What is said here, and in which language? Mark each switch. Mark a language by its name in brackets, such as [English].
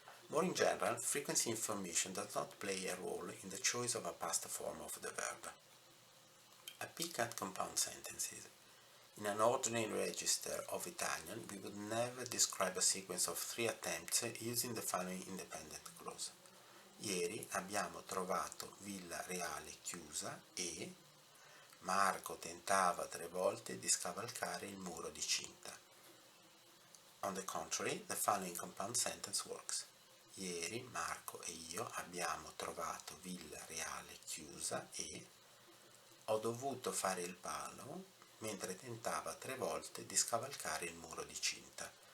[English] More in general, frequency information does not play a role in the choice of a past form of the verb. A peek at compound sentences. In an ordinary register of Italian, we would never describe a sequence of 3 attempts using the following independent clause. [Italian] Ieri abbiamo trovato Villa Reale chiusa e Marco tentava 3 volte di scavalcare il muro di cinta. [English] On the contrary, the following compound sentence works. [Italian] Ieri Marco e io abbiamo trovato Villa Reale chiusa e ho dovuto fare il palo mentre tentava 3 volte di scavalcare il muro di cinta.